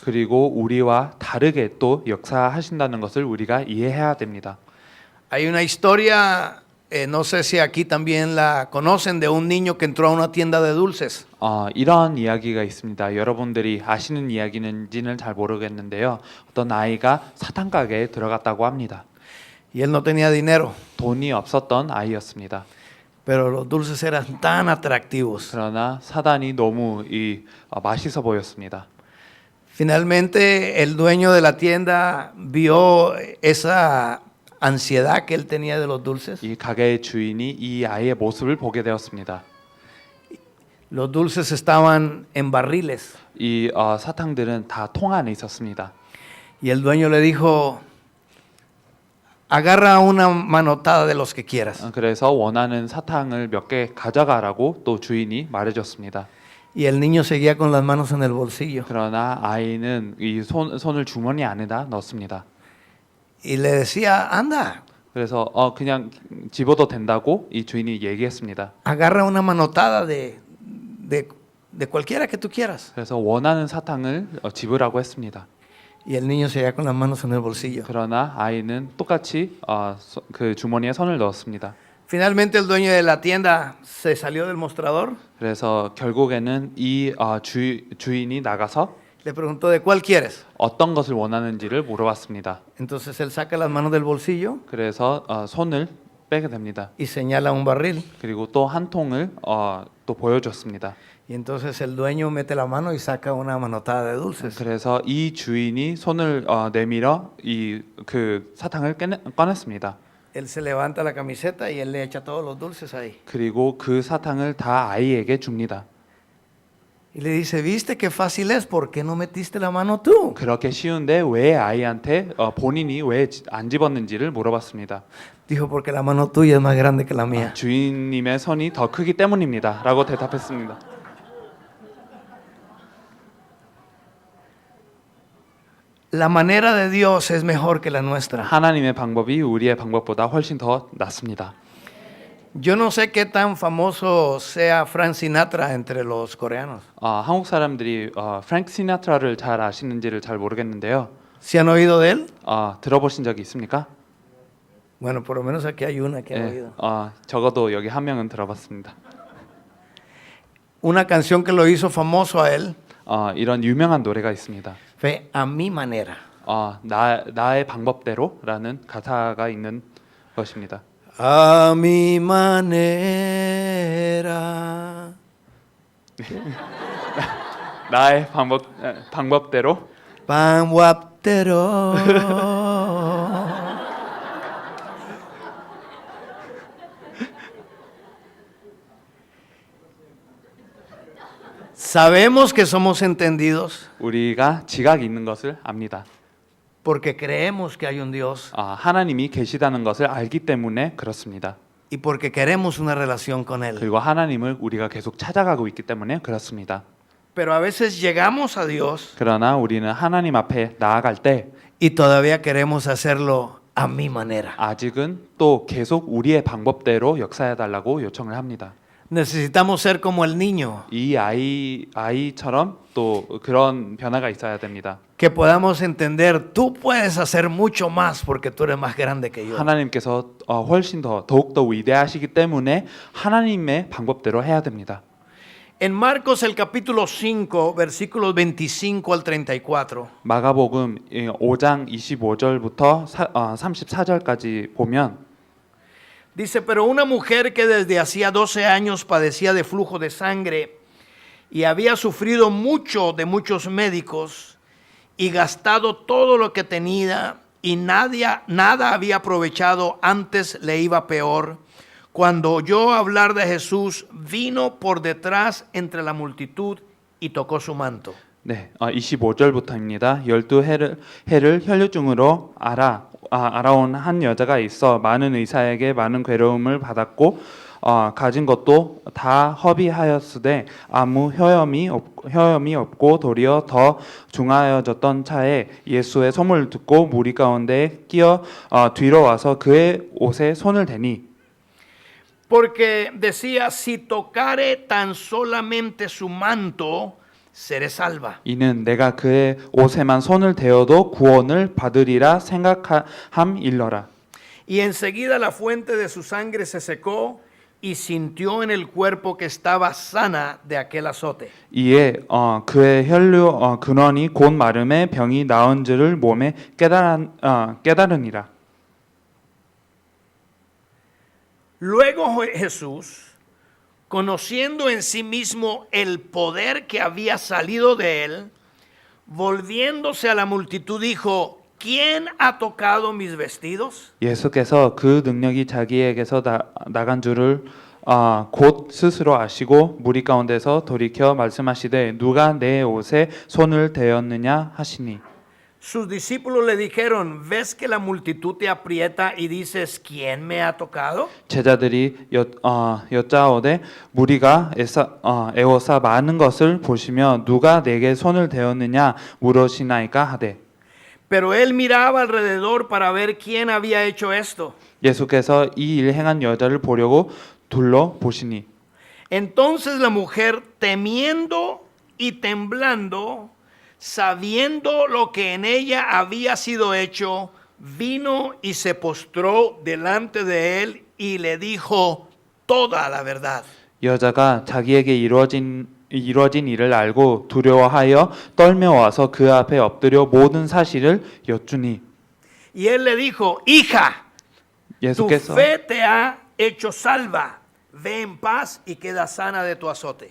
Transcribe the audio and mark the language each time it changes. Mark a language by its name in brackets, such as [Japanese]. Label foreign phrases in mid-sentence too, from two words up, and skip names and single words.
[Korean] 그리고 우리와 다르게 또 역사하신다는 것을 우리가 이해해야 됩니다. [Spanish] Hay una historia, no sé si aquí también la conocen, de un niño que entró a una tienda de dulces. [Korean] 이런 이야기가 있습니다. 여러분들이 아시는 이야기는지는 잘 모르겠는데요. 어떤 아이가 사탕 가게에 들어갔다고 합니다. [Spanish] Y él no tenía dinero, [Korean] 돈이 없었던 아이였습니다. [Spanish] pero los dulces eran tan atractivos. [Korean] 그러나 사단이 너무 맛있어 보였습니다. [Spanish] Finalmente, el dueño de la tienda vio esa ansiedad que él tenía de los dulces. [Korean] 이 가게의 주인이 이 아이의 모습을 보게 되었습니다. [Spanish] Los dulces estaban en barriles. [Korean] 이 사탕들은 다 통 안에 있었습니다. [Spanish] Y el dueño le dijo, agarra una manotada de los que quieras. [Korean] 그래서 원하는 사탕을 몇 개 가져가라고 또 주인이 말해줬습니다. [Spanish] Y el niño seguía con las manos en el bolsillo. [Korean] 그러나 아이는 이 손을 주머니 안에다 넣습니다. [Spanish] Y le decía, anda, [Korean] 그래서 그냥 집어도 된다고 이 주인이 얘기했습니다. [Spanish] agarra una manotada de cualquiera que tú quieras. [Korean] 그래서 원하는 사탕을 집으라고 했습니다. [Spanish] Y el niño seguía con las manos en el bolsillo. [Korean] 그러나 아이는 똑같이 그 주머니에 손을 넣었습니다. [Spanish] Finalmente el dueño de la tienda se salió del mostrador, [Korean] 그래서 결국에는 이 주인이 나가서 [Spanish] le preguntó, ¿de cuál quieres? [Korean] 어떤 것을 원하는지를 물어봤습니다. [Spanish] Entonces él saca las manos del bolsillo [Korean] 그래서 손을 빼게 됩니다. [Spanish] y señala un barril. [Korean] 그리고 또 한 통을 또 보여줬습니다. [Spanish] Y entonces el dueño mete la mano y saca una manotada de dulces. [Korean] 그래서 이 주인이 손을 내밀어 이 그 사탕을 꺼냈습니다. [Spanish] Él se levanta la camiseta y él le echa todos los dulces ahí. [Korean] 그리고 그 사탕을 다 아이에게 줍니다. [Spanish] Y le dice, ¿viste qué fácil es? ¿Por qué no metiste la mano tú? [Korean] 그렇게 쉬운데 왜 아이한테 본인이 왜 안 집었는지를 물어봤습니다. [Spanish] Dijo, porque la mano tuya es más grande que la mía. [Korean] 주인님의 손이 더 크기 때문입니다. 라고 대답했습니다. [Spanish] La manera de Dios es mejor que la nuestra. [Korean] 하나님의 방법이 우리의 방법보다 훨씬 더 낫습니다. [Spanish] Yo no sé qué tan famoso sea Frank Sinatra entre los coreanos. [Korean] 한국 사람들이 프랭크 시나트라를 잘 아시는지를 잘 모르겠는데요. [Spanish] ¿Se han oído de él? [Korean] 들어보신 적이 있습니까? [Spanish] Bueno, por lo menos aquí hay una que ha oído. [Korean] 적어도 여기 한 명은 들어봤습니다. [Spanish] Una canción que lo hizo famoso a él [Korean] 이런 유명한 노래가 있습니다. [Spanish] fue A Mi Manera. [Korean] 나의 방법대로라는 가사가 있는 것입니다. [Spanish] A mi manera. [Korean] 나의 방법대로 방법대로. [Spanish] Sabemos que somos entendidos [Korean] 우리가 지각이 있는 것을 압니다. [Spanish] porque creemos que hay un Dios [Korean] 하나님이 계시다는 것을 알기 때문에 그렇습니다. [Spanish] y porque queremos una relación con Él. [Korean] 그리고 하나님을 우리가 계속 찾아가고 있기 때문에 그렇습니다. [Spanish] Pero a veces llegamos a Dios [Korean] 그러나 우리는 하나님 앞에 나아갈 때 [Spanish] y todavía queremos hacerlo a mi manera. [Korean] 아직은 또 계속 우리의 방법대로 역사해달라고 요청을 합니다. [Spanish] Necesitamos ser como el niño, [Korean] 이 아이처럼 또 그런 변화가 있어야 됩니다. [Spanish] que podamos entender, tú puedes hacer mucho más porque tú eres más grande que yo. [Korean] 하나님께서 훨씬 더욱더 위대하시기 때문에 하나님의 방법대로 해야 됩니다. [Spanish] En Marcos el capítulo 5, versículos 25 al 34. [Korean] 마가복음 5장 25절부터 34절까지 보면 [Spanish] Dice, pero una mujer que desde hacía 12 años padecía de flujo de sangre y había sufrido mucho de muchos médicos y gastado todo lo que tenía y nada había aprovechado, antes le iba peor. Cuando oyó hablar de Jesús, vino por detrás entre la multitud y tocó su manto. [Korean] 네, 25절부터입니다. 12해를 혈류증으로 알아온 한 여자가 있어 많은 의사에게 많은 괴로움을 받았고 가진 것도 다 허비하였으되 아무 효염이 없고 도리어 더 중하여졌던 차에 예수의 소문을 듣고 무리 가운데 끼어 뒤로 와서 그의 옷에 손을 대니 [Spanish] Porque decía, si tocare tan solamente su manto, seré salva. [Korean] 이는 내가 그의 옷에만 손을 대어도 구원을 받으리라 생각함일러라. [Spanish] Y enseguida la fuente de su sangre se secó y sintió en el cuerpo que estaba sana de aquel azote. [Korean] 이에 그의 혈류 근원이 곧 마름에 병이 나은 줄을 몸에 깨달으니라. [Spanish] Luego Jesús, conociendo en sí mismo el poder que había salido de él, volviéndose a la multitud dijo, ¿quién ha tocado mis vestidos? [Korean] 예수께서 그 능력이 자기에게서 나간 줄을 곧 스스로 아시고 무리 가운데서 돌이켜 말씀하시되 누가 내 옷에 손을 대었느냐 하시니 [Spanish] sus discípulos le dijeron, ¿ves que la multitud te aprieta y dices, ¿quién me ha tocado? [Korean] 제자들이 여짜오되 무리가 애워싸 많은 것을 보시며 누가 내게 손을 대었느냐 물으시나이까 하되 [Spanish] Pero él miraba alrededor para ver quién había hecho esto. [Korean] 예수께서 이 일 행한 여자를 보려고 둘러보시니 [Spanish] Entonces la mujer, temiendo y temblando, sabiendo lo que en ella había sido hecho, vino y se postró delante de él y le dijo toda la verdad. [Korean] 여자가 자기에게 이루어진 일을 알고 두려워하여 떨며 와서 그 앞에 엎드려 모든 사실을 여쭈니 [Spanish] Y él le dijo, hija, tu [Korean] 예수께서 [Spanish] fe te ha hecho salva. Ve en paz y queda sana de tu azote.